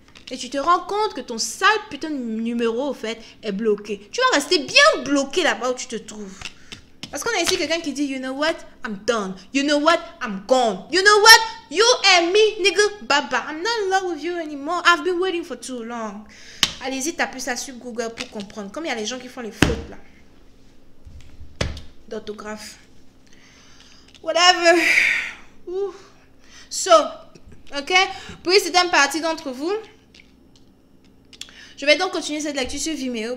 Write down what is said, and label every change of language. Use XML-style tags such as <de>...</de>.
<fr>Et tu te rends compte que ton sale putain de numéro, au fait, est bloqué. Tu vas rester bien bloqué là-bas où tu te trouves. Parce qu'on a ici quelqu'un qui dit,</fr> <en>you know what, I'm done. You know what, I'm gone. You know what, you and me, nigga, bye-bye. I'm not in love with you anymore. I've been waiting for too long.</en> <fr>Allez-y, tapez ça sur Google pour comprendre. Comme il y a les gens qui font les fautes là. D'orthographe. Whatever. Ouh.</fr> <en>So, ok.</en> <fr>Pour certaines parties d'entre vous, je vais donc continuer cette lecture sur Vimeo.</fr>